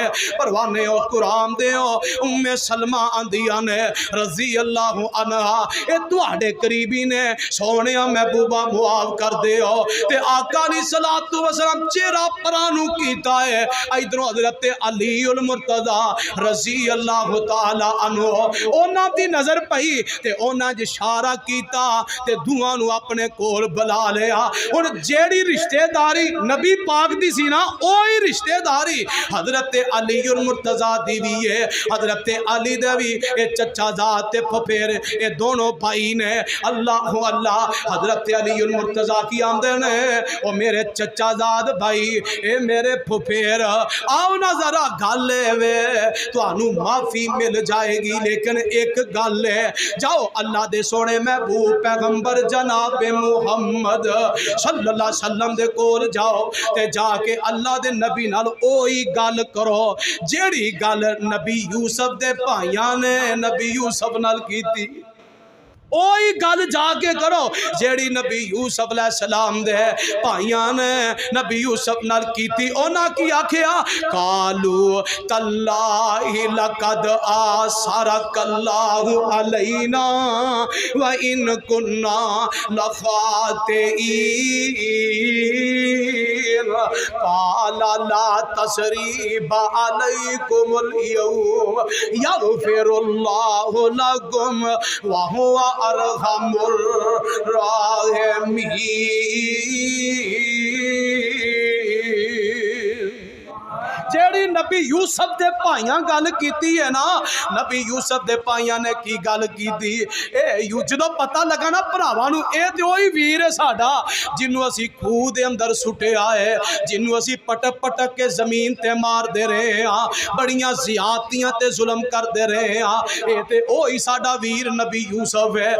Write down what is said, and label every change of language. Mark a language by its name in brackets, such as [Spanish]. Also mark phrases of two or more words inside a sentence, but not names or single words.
[Punjabi] پروانے او قرآن دے ام سلمہ آندیاں نے [Arabic] رضی اللہ عنہا, [Punjabi] اے تہاڈے قریبی نے سوہنیا محبوبا معاف کر دے ہو. تے آقا [Arabic] علیہ الصلاۃ والسلام [Punjabi] چہرہ پرانہہ کیتا ہے، ایدھروں حضرت علی المرتضیٰ [Arabic] رضی اللہ تعالیٰ عنہ [Punjabi] اونہاں دی نظر پئی تے اونہاں اشارہ کیتا تے دواں نوں اپنے کول بلا لیا. ہن جیہڑی رشتہ داری نبی پاک دی سی نا، اوہی رشتہ داری حضرت علی المرتضیٰ دی بھی ہے. حضرت علی دے بھی اے چچازاد تے پھپھیر اے دونوں بھائی نے. اللہ اللہ حضرت علی المرتضیٰ کی آندے نے او میرے چچازاد بھائی اے میرے پھپھیر آؤ نا ذرا گل وے تہانوں معافی مل جائے گی، لیکن اک گل ہے جاؤ اللہ دے سوہنے محبوب پیغمبر جناب محمد [Arabic] صلی اللہ علیہ وسلم [Punjabi] دے کول جاؤ تے جاکے اللہ دے نبی نال اوہی گل کرو جیہڑی گل نبی یوسف دے بھائیاں نے نبی یوسف نال کیتی. اوہی گل جاکے کرو جیہڑی نبی یوسف علیہ‌السلام دے بھائیاں نے نبی یوسف نال کیتی. اونہاں کی آکھیا [Arabic] قالوا تالله لقد آثرك الله علينا وإن كنا لخاطئين قال لا تثريب عليكم اليوم يغفر الله لكم وهو أرحم الراحمين. [Punjabi] جیہڑی نبی یوسف دے بھائیاں گل کیتی ہے نا، نبی یوسف دے بھائیاں نے کی گل کیتی اے جدوں پتا لگا نا بھراواں نوں اے تے اوہی ویر ہے ساڈا جنہوں اسی کھوہ دے اندر سٹیا ہے، جنہوں اسی پٹک پٹک کے زمین تے ماردے رہے ہاں، بڑیاں زیادتیاں تے ظلم کردے رہے ہاں، اے تے اوہی ساڈا ویر نبی یوسف ہے.